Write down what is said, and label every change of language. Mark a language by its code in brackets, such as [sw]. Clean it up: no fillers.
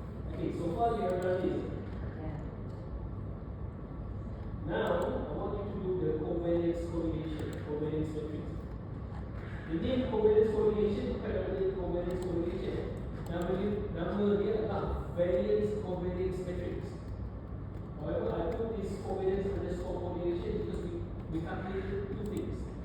[en] Okay, so far you have done this. Now, I want you to do the covariance correlation, covariance matrix. The name covariance correlation [ms] bukan nama [en] covariance correlation. [ms] Nama dia adalah variance covariance matrix. [en] However, I put this covariance underscore correlation because we calculate two things.